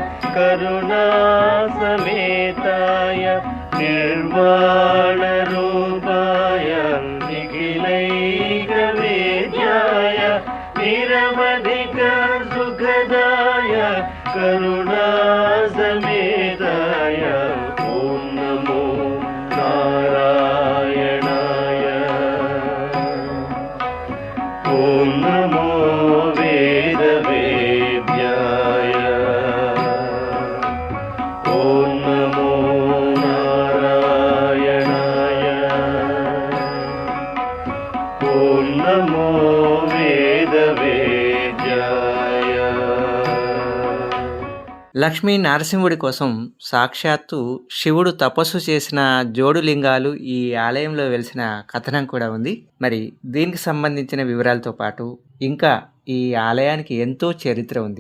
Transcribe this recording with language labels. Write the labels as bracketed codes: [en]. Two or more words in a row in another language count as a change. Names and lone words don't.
[sa] करुणासमेताय निर्वाणरूपाय निखिलैकवेद्याय निरवधिक सुखदाय करुणासमेताय ॐ नमो नारायणाय ॐ नमो वेदवेद्याय ॐ नमो नारायणाय ॐ नमो वेदवेद्याय. [te] లక్ష్మీ నరసింహుడి కోసం సాక్షాత్తు శివుడు తపస్సు చేసిన జోడులింగాలు ఈ ఆలయంలో వెలిసిన కథనం కూడా ఉంది. మరి దీనికి సంబంధించిన వివరాలతో పాటు ఇంకా ఈ ఆలయానికి ఎంతో చరిత్ర ఉంది.